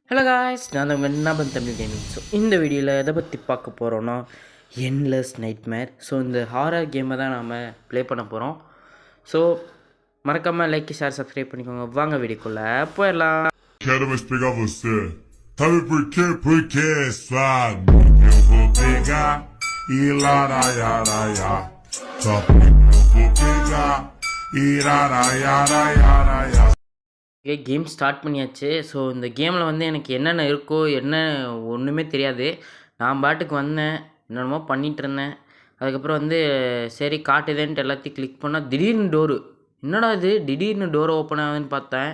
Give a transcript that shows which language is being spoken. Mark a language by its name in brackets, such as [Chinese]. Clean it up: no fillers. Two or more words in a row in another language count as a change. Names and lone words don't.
[English] hello guys, [Tamil] நான் தான் வெண்ணாபன் தமிழ் கேமிங். ஸோ இந்த வீடியோவில் எதை பற்றி பார்க்க போகிறோன்னா என்லெஸ் நைட்மேர். ஸோ இந்த ஹாரர் கேமை தான் நாம் ப்ளே பண்ண போகிறோம். ஸோ மறக்காமல் [English] like, share, subscribe [Tamil] பண்ணிக்கோங்க. வாங்க வீடியோக்குள்ளே போயிடலாம். [Portuguese] Quero mais pegar você. Sabe por quê? Porque é suado. Eu vou pegar e laraiaraia. Só porque eu vou pegar e laraiaraia. [English] okay, game start [Tamil] பண்ணியாச்சு. ஸோ இந்த கேமில் வந்து எனக்கு என்னென்ன இருக்கோ என்ன ஒன்றுமே தெரியாது. நான் பாட்டுக்கு வந்தேன், என்னென்னமோ பண்ணிகிட்டு இருந்தேன். அதுக்கப்புறம் வந்து சரி காட்டுதேன்ட்டு எல்லாத்தையும் கிளிக் பண்ணால் திடீர்னு டோரு, என்னடா இது திடீர்னு [English] door open [Tamil] ஆகுதுன்னு பார்த்தேன்.